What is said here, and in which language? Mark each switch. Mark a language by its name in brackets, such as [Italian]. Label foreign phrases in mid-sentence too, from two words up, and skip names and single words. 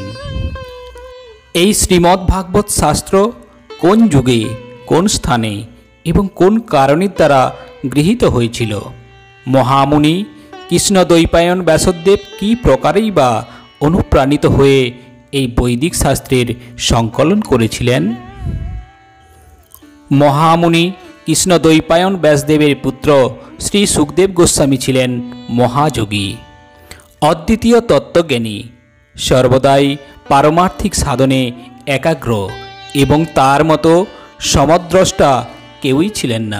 [Bangla] এই শ্রীমদ্ ভাগবত শাস্ত্র কোন যুগে, কোন স্থানে এবং কোন কারণের দ্বারা গৃহীত হয়েছিল? মহামুনি কৃষ্ণদ্বৈপায়ন ব্যাসদেব কি প্রকারেই বা অনুপ্রাণিত হয়ে এই বৈদিক শাস্ত্রের সংকলন করেছিলেন? মহামুনি কৃষ্ণদ্বৈপায়ন ব্যাসদেবের পুত্র শ্রী সুখদেব গোস্বামী ছিলেন মহাযোগী, অদ্বিতীয় তত্ত্বজ্ঞানী, সর্বদাই পারমার্থিক সাধনে একাগ্র এবং তাঁর মতো সমদ্রষ্টা কেউই ছিলেন না।